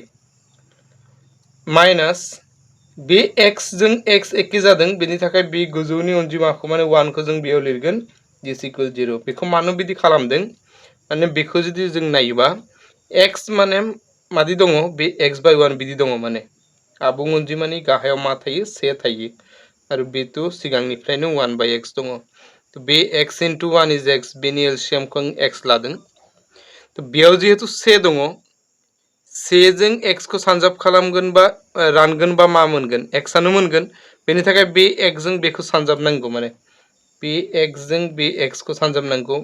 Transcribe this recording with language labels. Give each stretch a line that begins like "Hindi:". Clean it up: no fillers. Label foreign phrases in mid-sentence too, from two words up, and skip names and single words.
Bodo: माइनास बे x जों x एखे जादों, बेनि थाखाय बे गोजौनि अनजिमाखौ माने 1 खौ जों बेयाव लिरगोन
English: is equal
Bodo: 0। बेखौ मानो बिदि खालामदों? माने बेखौ जुदि जों नायोबा x माने मादि दङ? बे x by 1 बिदि दङ। माने आबुं अनजिमानि गाहायाव मा थायो? से थायो आरो बेथ' सिगांनिफ्रायनो 1 by x दङ। तो बे
English: x into 1 is x,
Bodo: बेनि एलसीएमखौ x लादों। तो बेयाव जिहेतु से दङ, से जों x खौ सानजाब खालामगोन बा रानगोन बा मा मोनगोन? x आनो मोनगोन। बेनि थाखाय बे x जों बेखौ सानजाबनांगौ। माने बे x जों बे x खौ सानजाबनांगौ।